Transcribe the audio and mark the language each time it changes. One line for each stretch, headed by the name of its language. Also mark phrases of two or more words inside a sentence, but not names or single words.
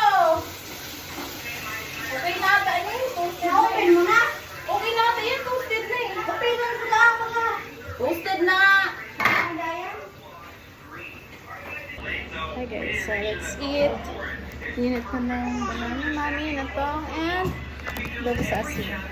Filipino: Okay na ata yun, toasted na. Open mo na. Okay na ata yun, toasted na eh. Open mo na ako ha. Toasted na! Ano yan?
English: Hi guys, so let's eat.
Filipino: Init ko ng banana mami na to and bago sa asin.